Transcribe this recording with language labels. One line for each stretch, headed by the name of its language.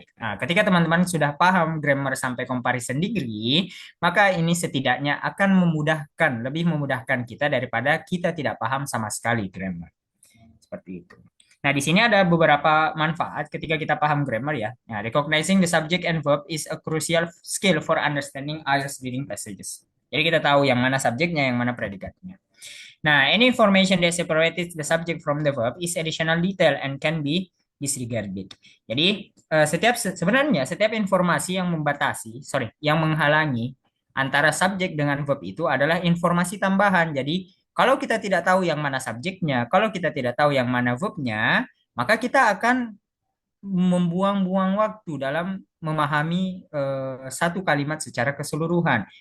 Indonesian: Nah, ketika teman-teman sudah paham grammar sampai comparison degree, maka ini setidaknya akan memudahkan, lebih memudahkan kita daripada kita tidak paham sama sekali grammar. Seperti itu. Nah, di sini ada beberapa manfaat ketika kita paham grammar ya.
English: Nah, recognizing the subject and verb is a crucial skill for understanding IELTS reading passages.
Indonesian: Jadi kita tahu yang mana subjeknya, yang mana predikatnya.
English: Nah, any information that separates the subject from the verb is additional detail and can be disregarded.
Indonesian: Jadi, sebenarnya setiap informasi yang yang menghalangi antara subjek dengan verb itu adalah informasi tambahan. Jadi, kalau kita tidak tahu yang mana subjeknya, kalau kita tidak tahu yang mana verbnya, maka kita akan membuang-buang waktu dalam memahami satu kalimat secara keseluruhan.